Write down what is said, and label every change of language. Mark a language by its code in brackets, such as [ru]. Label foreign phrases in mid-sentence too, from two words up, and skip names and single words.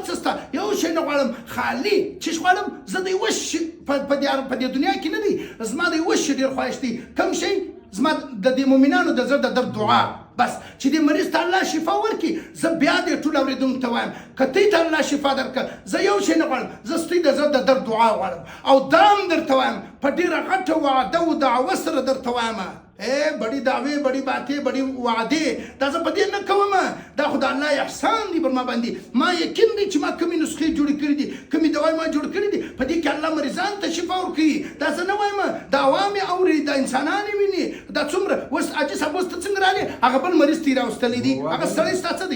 [ps] څه شته یو شی نه غواړم خالي چیش غواړم زه د یوه شي په دې دنیا کې نه دی زما د یوه شي ډېر خواهش دی کوم شی زما د دې مؤمنانو د زړه د درد دعا بس چې دې مریض ته الله شفا ورکړي زه بیا دې ټول اورېدونکو ته وایم که تی ته الله شفا درکړه زه یو شی نه غواړم زه ستوی د زړه د درد دعا غواړم او دا هم درته وایم په ډېره غټه وعده و دعوه سره درته وایم [ur] بڑی دعوی بڑی باتیں بڑی وعدے [ps] دا زه په دې نه کوم دا خو د الله احسان دی پر ما باندې ما یقین دی چې ما کومې نسخې جوړې کړي دي کومې دوای ما جوړ کړي دي په دې کې الله مریضان ته شفا ورکوي دا زه نه وایم دا عوام یې اوري دا انسانان یې ویني دا څومره اوس حاجي صاحب اوس ته څنګه رالې هغه بل مریض تی راوستلی دی هغه سړی ستا څه دی